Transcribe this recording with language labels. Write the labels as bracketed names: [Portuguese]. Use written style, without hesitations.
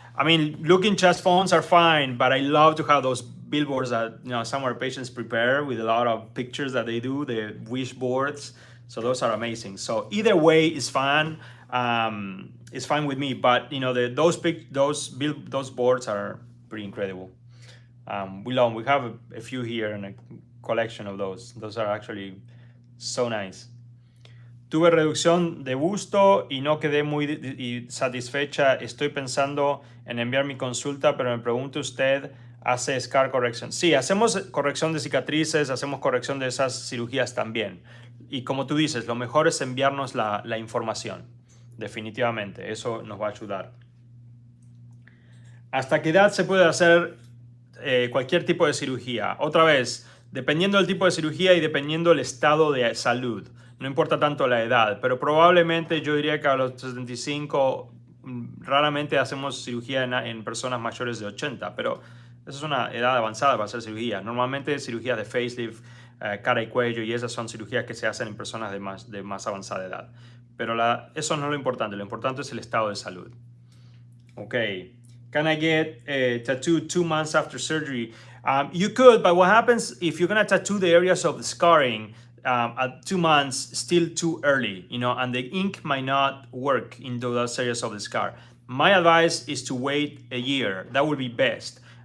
[English] I mean, Looking Chest phones are fine, but I love to have those billboards that some of our patients prepare with a lot of pictures that they do, the wish boards. So those are amazing. So either way is fine. It's fine with me. But those boards are pretty incredible. We have a few here and a collection of those. Those are actually so nice. [Spanish] Tuve reducción de busto y no quedé muy satisfecha. Estoy pensando en enviar mi consulta, pero me pregunto usted, ¿hace [English] scar correction? [Spanish] Sí, hacemos corrección de cicatrices, hacemos corrección de esas cirugías también. Y como tú dices, lo mejor es enviarnos la información. Definitivamente, eso nos va a ayudar. ¿Hasta qué edad se puede hacer cualquier tipo de cirugía? Otra vez, dependiendo del tipo de cirugía y dependiendo del estado de salud. No importa tanto la edad, pero probablemente yo diría que a los 75 raramente hacemos cirugía en personas mayores de 80, pero esa es una edad avanzada para hacer cirugía. Normalmente cirugías de facelift, cara y cuello, y esas son cirugías que se hacen en personas de más avanzada edad. Pero eso no es lo importante es el estado de salud. [English] Okay. Can I get a tattoo 2 months after surgery? You could, but what happens if you're gonna tattoo the areas of the scarring at 2 months, still too early, and the ink might not work into those areas of the scar. My advice is to wait a year. That would be best.